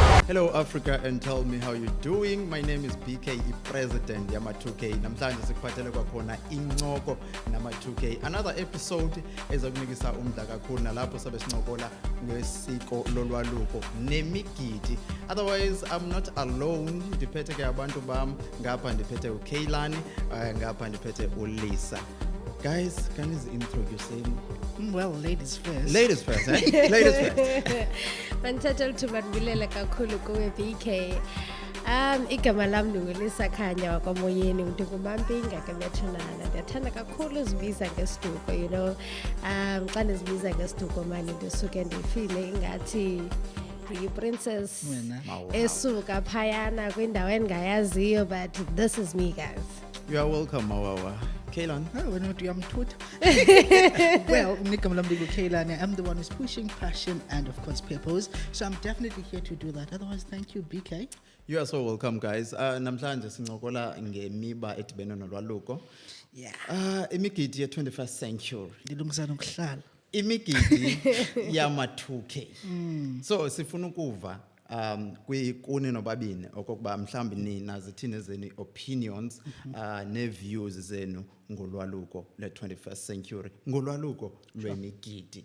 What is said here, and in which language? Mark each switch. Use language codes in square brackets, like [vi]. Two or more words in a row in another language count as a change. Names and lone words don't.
[en] Hello Africa, and tell me how you're doing. My name is BK, President Nama2K. [xh] Namhlanje sikuphathele kwakhona incoko nama2K. [en] Another episode [xh] ezakunikisa umdla kakhulu nalapho sabe sincokola ngesiko lolwaluko nemigidi. [en] Otherwise, I'm not alone. [xh] Ndiphethe ke abantu bam, ngapha ndiphethe uKaylani, ngapha ndiphethe uLisa. [en] Guys, can you introduce him? Well, ladies first. Ladies first, eh? Ladies first. [xh] Manithatha uthubanibulela kakhulu kuwe BK. Igama lami nguLisa Khanya wakwaMoyeni ndingumampinga ke bethunana. Ndiyathanda kakhulu uzibiza ngesiduko, [en] you know. [xh] Xa ndizibiza ngesiduko manje ndisuke ndifile ingathi princess esuka phayana kwindawo engayaziyo, [en] but this is me, guys. You are welcome, Mawawa. Kaylan. Oh, no, I'm taught. Well, Kaylani, I'm the one who's pushing passion and, of course, purpose. So I'm definitely here to do that. Otherwise, thank you, BK. You are so welcome, guys. [xh] Namhlanje sincokola ngemiba edibene nolwaluko. [en] Yeah. [xh] Imigidi ye-21st century. Ndilungisana ukuhlala. Imigidi yama-2K. So sifuna ukuva kuni nobabini okokuba mhlambi nina zithini zeni opinions ne-views zenu ngolwaluko le-21st century, ngolwaluko lwemigidi.